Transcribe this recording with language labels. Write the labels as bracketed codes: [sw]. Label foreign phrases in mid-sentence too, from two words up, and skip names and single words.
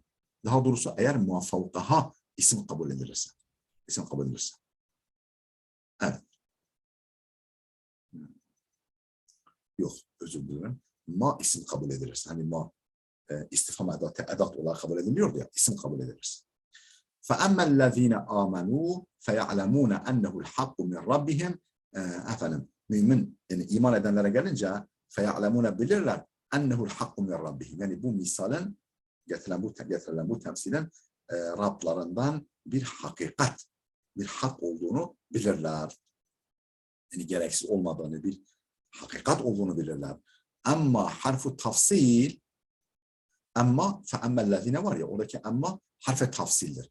[tr] Daha doğrusu eğer muvafavkaha isim kabul edilirse. İsim kabul edilirse. Evet. Yok, özür dilerim. Ma isim kabul edilirse. Hani ma istifham edat olarak kabul ediliyor ya, isim kabul edilirse. [ar] فَأَمَّا الَّذ۪ينَ آمَنُوا فَيَعْلَمُونَ أَنَّهُ الْحَقُّ مِنْ رَبِّهِمْ [tr] efendim, mümin, yani iman edenlere gelince [ar] فَيَعْلَمُونَ bilirler اَنَّهُ الْحَقُّ مِنْ رَبِّهِمْ. [tr] Yani bu misalin, getirilen bu temsilin Rablarından bir hakikat, bir hak olduğunu bilirler. Yani gereksiz olmadığını, bir hakikat olduğunu bilirler. Ama [ar] حرف تفصيل, [tr] ama fe'emmellezine var ya, oradaki amma harfe tafsildir.